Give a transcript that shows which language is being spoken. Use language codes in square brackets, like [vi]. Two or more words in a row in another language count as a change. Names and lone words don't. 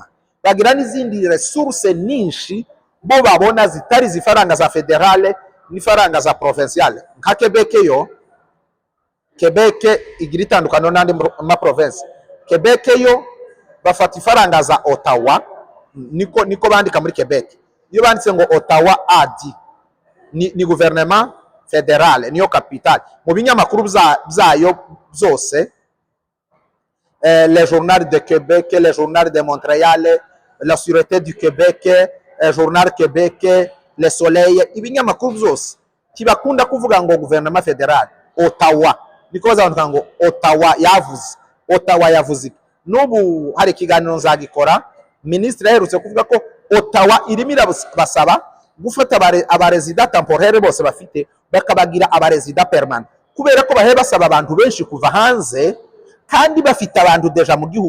[rw] Bagira n'izindi resource nyinshi bo babona zitari zifaranga za federale n'ifaranga za provinciale. Nka Quebec yo, Quebec igira itandukano n'andi ma province. Quebec yo bafata ifaranga za Ottawa, niko bandika muri Quebec. Iyo banditse ngo Ottawa AD ni [fr] gouvernement fédéral, [rw] niyo capitale. Mu binyamakuru byayo byose, [fr] le journal de Québec, le journal de Montréal, la sûreté du Québec, journal Québec, le soleil, [rw] ibinyamakuru byose kibakunda kuvuga ngo [fr] gouvernement fédéral, [rw] Ottawa. Niko bazavuga ngo Ottawa yavuze. Ottawa yavuze. N'ubu hari ikiganiro nzagikora, ministre yaherutse kuvuga ko Ottawa irimo irabasaba gufata abarezida temporaire bose bafite bakabagira abarezida permanent, kubera ko bahe basaba abantu benshi kuva hanze kandi bafite abantu deja mu gihugu.